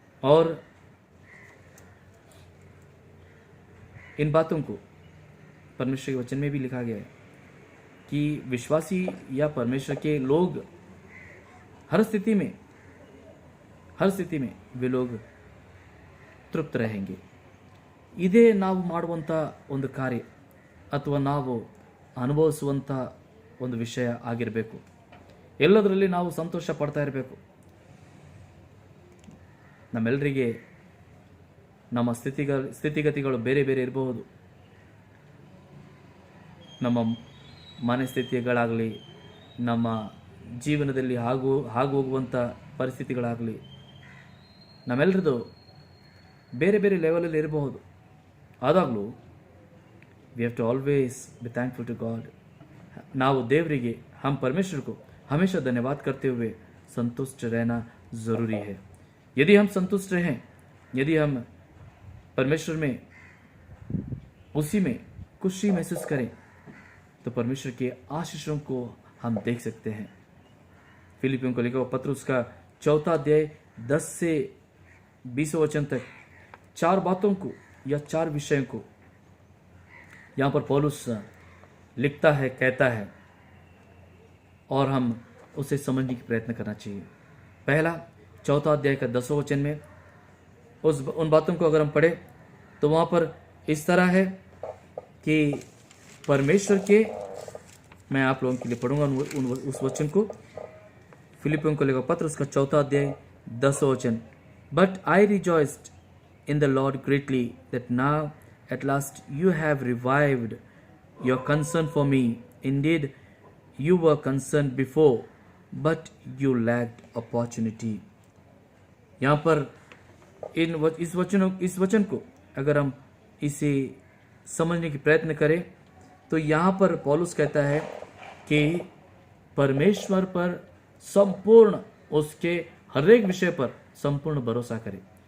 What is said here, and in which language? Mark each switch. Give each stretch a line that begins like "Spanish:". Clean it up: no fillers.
Hindi: और इन बातों को परमेश्वर के वचन में भी लिखा गया है कि विश्वासी या परमेश्वर के लोग हर स्थिति में वे लोग तृप्त रहेंगे।
Kannada: ಇದೇ ನಾವು ಮಾಡುವಂಥ ಒಂದು ಕಾರ್ಯ ಅಥವಾ ನಾವು ಅನುಭವಿಸುವಂಥ ಒಂದು ವಿಷಯ ಆಗಿರಬೇಕು। ಎಲ್ಲದರಲ್ಲಿ ನಾವು ಸಂತೋಷ ಪಡ್ತಾ ಇರಬೇಕು। ನಮ್ಮೆಲ್ಲರಿಗೆ ನಮ್ಮ ಸ್ಥಿತಿಗತಿಗಳು ಬೇರೆ ಬೇರೆ ಇರಬಹುದು। ನಮ್ಮ ಮನಸ್ಥಿತಿಗಳಾಗಲಿ, ನಮ್ಮ ಜೀವನದಲ್ಲಿ ಹೋಗುವಂಥ ಪರಿಸ್ಥಿತಿಗಳಾಗಲಿ ನಮ್ಮೆಲ್ಲರದು ಬೇರೆ ಬೇರೆ ಲೆವೆಲಲ್ಲಿ ಇರಬಹುದು। ಆದಾಗಲೂ
English: We have to always be thankful to God.
Kannada: ನಾವು ದೇವರಿಗೆ,
Hindi: हम परमेश्वर को हमेशा धन्यवाद करते हुए संतुष्ट रहना ज़रूरी है। यदि हम संतुष्ट रहें, यदि हम परमेश्वर में उसी में खुशी महसूस करें, तो परमेश्वर के आशीषों को हम देख सकते हैं। फिलिपियों को लिखा पत्र उसका 4 अध्याय 10 से 20 वचन तक 4 बातों को या 4 विषयों को यहाँ पर पौलुस लिखता है, कहता है, और हम उसे समझने की प्रयत्न करना चाहिए। पहला 4 अध्याय का 10वां वचन में उन बातों को अगर हम पढ़े तो वहाँ पर इस तरह है कि परमेश्वर के, मैं आप लोगों के लिए पढ़ूंगा उस वचन को। फिलिपियों को लिखा पत्र उसका 4 अध्याय 10वां वचन,
English: But I rejoiced in the Lord greatly that now at last you have revived your concern for me. Indeed, you were concerned before, but you lacked opportunity.
Hindi: यहाँ पर इस वचन को अगर हम इसे समझने की प्रयत्न करें तो यहाँ पर पौलुस कहता है कि परमेश्वर पर संपूर्ण, उसके हर एक विषय पर संपूर्ण भरोसा करें।